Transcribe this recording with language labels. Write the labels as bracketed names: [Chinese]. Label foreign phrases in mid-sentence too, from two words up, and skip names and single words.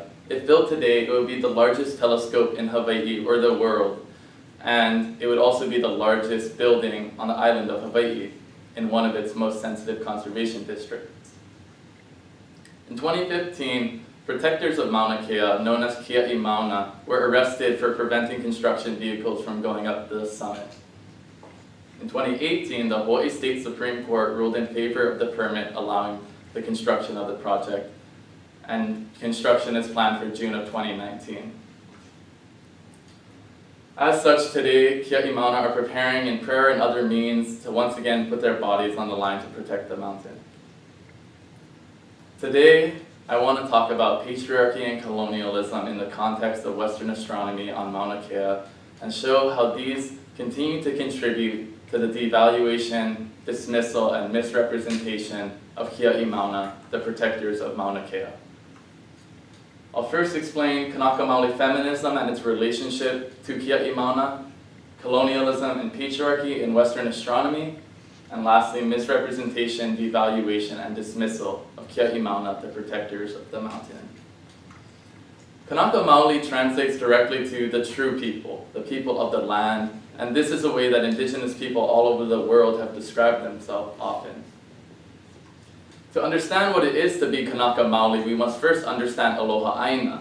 [English] If built today, it would be the largest telescope in Hawaii or the world, and it would also be the largest building on the island of Hawaii in one of its most sensitive conservation districts. In 2015, protectors of Mauna Kea, known as [Hawaiian] kiaʻi Mauna, [English] were arrested for preventing construction vehicles from going up the summit. In 2018, the Hawaii State Supreme Court ruled in favor of the permit allowing the construction of the project, and construction is planned for June of 2019. As such, today, [Hawaiian] kiaʻi Mauna [English] are preparing in prayer and other means to once again put their bodies on the line to protect the mountain. Today, I want to talk about patriarchy and colonialism in the context of Western astronomy on Mauna Kea and show how these continue to contribute to the devaluation, dismissal, and misrepresentation of [Hawaiian] kiaʻi Mauna, [English] the protectors of Mauna Kea. I'll first explain [Hawaiian] Kanaka Maoli [English] Feminism and its relationship to [Hawaiian] kiaʻi Mauna, [English] colonialism and patriarchy in Western astronomy, and lastly, misrepresentation, devaluation, and dismissal of [Hawaiian] kiaʻi Mauna, [English] the protectors of the mountain. [Hawaiian] Kanaka Maoli [English] translates directly to the true people, the people of the land, and this is a way that indigenous people all over the world have described themselves often. To understand what it is to be [Hawaiian] Kanaka Maoli, [English] we must first understand [Hawaiian] aloha aina.